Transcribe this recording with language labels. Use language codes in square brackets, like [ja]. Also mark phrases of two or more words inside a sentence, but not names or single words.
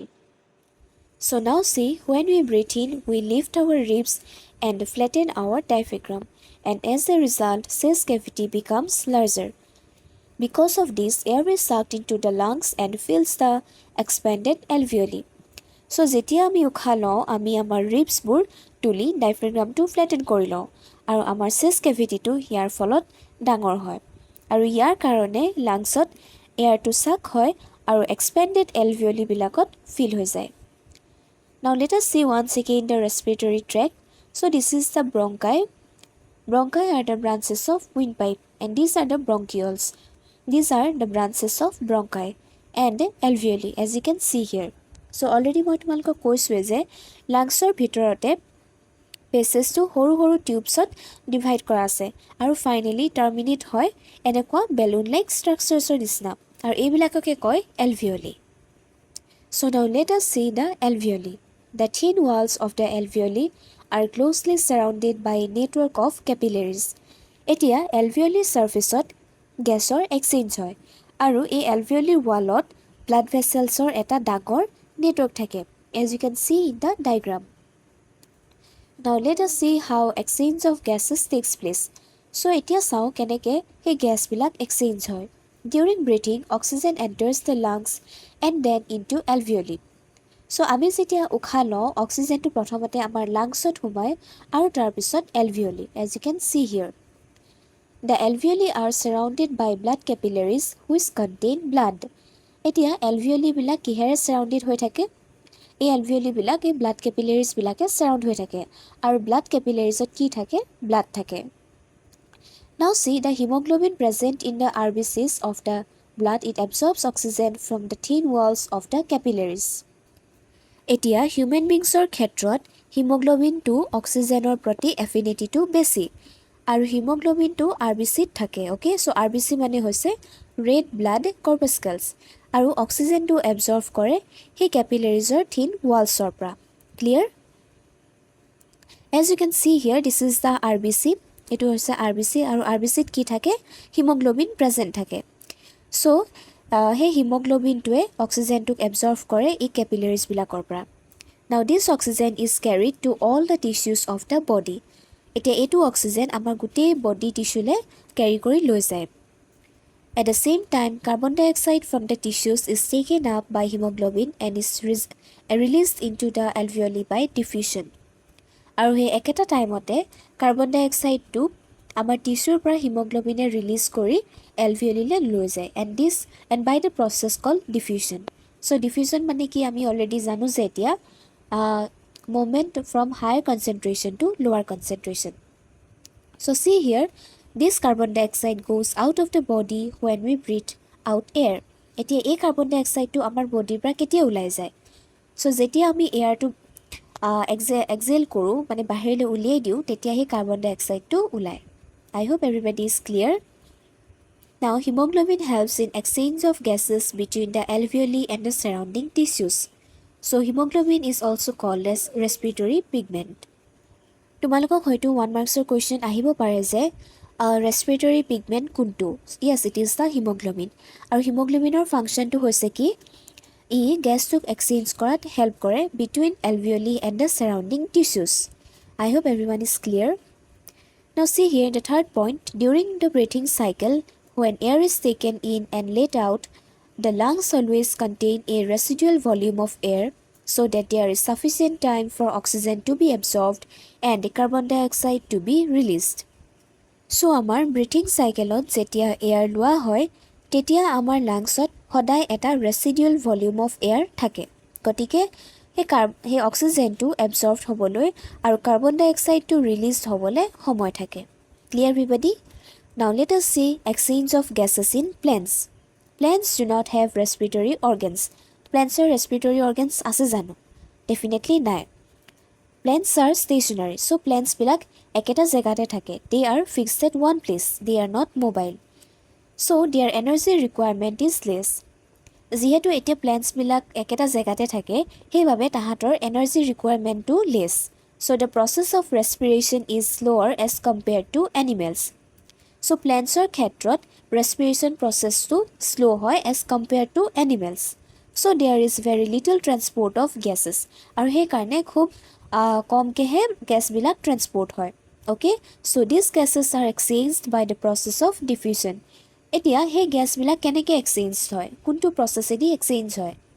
[en] So now see, when we breathe in, we lift our ribs and flatten our diaphragm, and as a result, chest cavity becomes larger. Because of this, air is sucked into the lungs and fills the expanded alveoli. [as] So যেতিয়া আমি উশাহ লওঁ, আমি আমাৰ ৰিবছবোৰ তুলি ডাইফ্ৰেগমটো ফ্লেটেন কৰি লওঁ আৰু আমাৰ [en] chest cavity [as] ইয়াৰ ফলত ডাঙৰ হয় আৰু ইয়াৰ কাৰণে লাংছত এয়াৰটো চাক হয় আৰু [en] expanded alveoli [as] ফিল হৈ যায়। [en] Now let us see once again the respiratory tract. So this is the bronchi. Bronchi are the branches of windpipe and these are the bronchioles. These are the branches of bronchi and alveoli as you can see here. So already [as] মই তোমালোকক কৈছোৱে যে লাংছৰ ভিতৰতে পেছেজটো সৰু সৰু টিউবছত ডিভাইড কৰা আছে আৰু [en] finally terminate [as] হয় এনেকুৱা [en] balloon like structures [as] নিচিনা আৰু এইবিলাককে কয় এলভিঅলি। [en] So now let us see the alveoli. The thin walls of the alveoli are closely surrounded by a network of capillaries. [as] এতিয়া alveoli surfaceত গেছৰ এক্সচেঞ্জ হয় আৰু এই alveoli ৱালত [en] blood vesselsৰ [as] এটা ডাঙৰ network থাকে, [en] as you can see in the diagram. Now let us see how exchange of gases takes place. [as] So এতিয়া চাও কেনেকে এই গেছবিলাক এক্সচেঞ্জ হয়। [en] During breathing, oxygen enters the lungs and then into alveoli. [as] So আমি যেতিয়া উশাহ লওঁ, অক্সিজেনটো প্ৰথমতে আমাৰ লাংছত সোমায় আৰু তাৰপিছত alveoli, [en] as you can see here. The alveoli are surrounded by blood capillaries which contain blood. [as] এতিয়া alveoliবিলাক কিহেৰে surrounded হৈ থাকে? এই alveoliবিলাক এই [en] blood capillaries-বিলাকে [as] surround হৈ থাকে আৰু [en] blood capillaries-ত [as] কি থাকে? Blood থাকে। [en] Now see the hemoglobin present in the RBCs of the blood, it absorbs oxygen from the thin walls of the capillaries. [as] এতিয়া [en] human beings [as] ক্ষেত্ৰত হিমোগ্লোবিনটো অক্সিজেনৰ প্ৰতি এফিনিটিটো বেছি আৰু হিমোগ্লোবিনটো আৰবিচিত থাকে। অ'কে, চ' আৰবিচি মানে হৈছে [en] red blood corpuscles [as] আৰু অক্সিজেনটো এবজৰ্ভ কৰে সেই কেপিলাৰিজৰ [en] thin walls [as] পৰা। ক্লিয়াৰ? [en] As you can see here this is the RBC. [as] এইটো হৈছে আৰবিচি আৰু আৰবিচিত কি থাকে? হিমোগ্লোবিন প্ৰেজেণ্ট থাকে। চ' সেই হিমোগ্লোবিনটোৱে অক্সিজেনটোক এবজৰ্ভ কৰে এই কেপিলাৰিজবিলাকৰ পৰা। [en] Now this oxygen is carried to all the tissues of the body. [as] এতিয়া এইটো অক্সিজেন আমাৰ গোটেই বডি টিচুলে কেৰি কৰি লৈ যায়। [en] At the same time, carbon dioxide from the tissues is taken up by hemoglobin and is released into the alveoli by diffusion. [as] আৰু সেই একেটা টাইমতে কাৰ্বন ডাই অক্সাইডটো আমাৰ টিচুৰ পৰা হিমোগ্লোবিনে ৰিলিজ কৰি এলভিঅলিলৈ লৈ যায় [en] and by the process called diffusion. [as] চ' ডিফিউজন মানে কি আমি অলৰেডি জানো যে এতিয়া [en] movement from higher concentration to lower concentration. So see here, this carbon dioxide goes out of the body when we breathe out air. [as] এতিয়া এই কাৰ্বন ডাই অক্সাইডটো আমাৰ বডিৰ পৰা কেতিয়া ওলাই যায়? চ' যেতিয়া আমি এয়াৰটো এক্সেল কৰোঁ মানে বাহিৰলৈ উলিয়াই দিওঁ তেতিয়া সেই কাৰ্বন ডাই অক্সাইডটো ওলায়। [en] I hope everybody is clear. Now hemoglobin helps in exchange of gases between the alveoli and the surrounding tissues. So hemoglobin is also called as respiratory pigment. [as] তোমালোকক হয়তো 1 মাৰ্কছৰ কুৱেশ্যন আহিব পাৰে যে [en] respiratory pigment [as] কোনটো? [en] Yes, it is the hemoglobin. [as] আৰু হিমোগ্লোবিনৰ ফাংচনটো হৈছে কি? ই গেছটোক এক্সচেঞ্জ কৰাত হেল্প কৰে [en] between alveoli and the surrounding tissues. I hope everyone is clear. Now see here the third point. During the breathing cycle, when air is taken in and let out, the lungs always contain a residual volume of air so that there is sufficient time for oxygen to be absorbed and carbon dioxide to be released. [as] So আমাৰ [en] breathing cycle [as] যেতিয়া এয়াৰ লোৱা হয় তেতিয়া আমাৰ লাংছত সদায় এটা [en] residual volume of air [as] থাকে। গতিকে সেই অক্সিজেনটো এবজৰ্ভ হ'বলৈ আৰু কাৰ্বন ডাই অক্সাইডটো ৰিলিজ হ'বলৈ সময় থাকে। [en] Clear everybody? Now let us see exchange of gases in plants. Plants do not have respiratory organs. [as] Plantsৰ [en] respiratory organs [as] আছে জানো? Definitely নাই। [en] Plants are stationary. So [as] plantsবিলাক একেটা জেগাতে থাকে। [en] They are fixed at one place. They are not mobile. So their energy requirement is less. [as] যিহেতু এতিয়া প্লেণ্টছবিলাক একেটা জেগাতে থাকে সেইবাবে তাহাঁতৰ এনাৰ্জি ৰিকুৱাৰমেণ্টটো লেছ [en] so the process of respiration is slower as compared to animals [as] চ' প্লেণ্টছৰ ক্ষেত্ৰত ৰেছপিৰেশ্যন প্ৰচেছটো শ্ল' হয় [en] as compared to animals so there is very little transport of gases [as] আৰু সেইকাৰণে খুব কমকৈহে গেছবিলাক ট্ৰেন্সপৰ্ট হয় অ'কে [en] so these gases are exchanged by the process of diffusion [as] এতিয়া সেই গেছবিলাক কেনেকৈ এক্সচেঞ্জ হয় কোনটো প্ৰচেছেদি এক্সচেঞ্জ হয়